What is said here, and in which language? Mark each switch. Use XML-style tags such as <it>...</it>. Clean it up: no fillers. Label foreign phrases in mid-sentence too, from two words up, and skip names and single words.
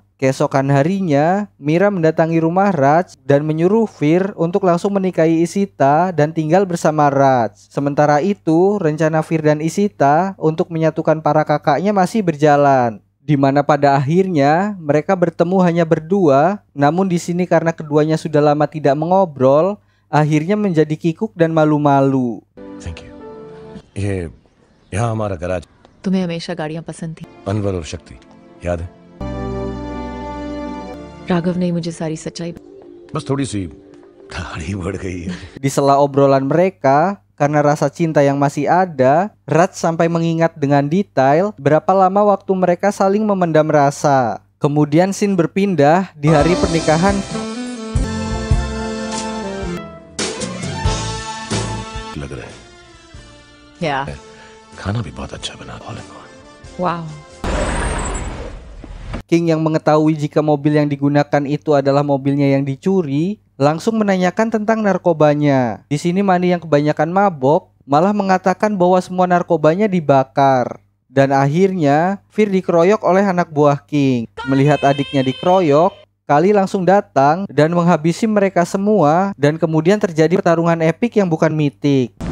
<id>Keesokan harinya, Mira mendatangi rumah Raj dan menyuruh Fir untuk langsung menikahi Ishita dan tinggal bersama Raj. Sementara itu, rencana Fir dan Ishita untuk menyatukan para kakaknya masih berjalan, di mana pada akhirnya mereka bertemu hanya berdua. Namun di sini karena keduanya sudah lama tidak mengobrol, akhirnya menjadi kikuk dan malu-malu.</id> <en>Thank you.</en> <hi>ये यहाँ हमारा गैराज तुम्हें हमेशा गाड़ियां पसंद थी। अनवर और शक्ति याद है? राघव ने मुझे सारी सच्चाई बस थोड़ी सी दाढ़ी बढ़ गई है।</hi> <id>Di sela obrolan mereka, karena rasa cinta yang masih ada, Raj sampai mengingat dengan detail berapa lama waktu mereka saling memendam rasa. Kemudian scene berpindah di hari pernikahan.</id> <hi>लग रहा है या खाना भी बहुत अच्छा बना</hi> <en>all in one. वाओ</en> <id>King yang mengetahui jika mobil yang digunakan itu adalah mobilnya yang dicuri, langsung menanyakan tentang narkobanya. Di sini Mani yang kebanyakan mabok malah mengatakan bahwa semua narkobanya dibakar. Dan akhirnya Fir dikeroyok oleh anak buah King. Melihat adiknya dikeroyok, Kali langsung datang dan menghabisi mereka semua, dan kemudian terjadi pertarungan epik yang bukan mitik.</id>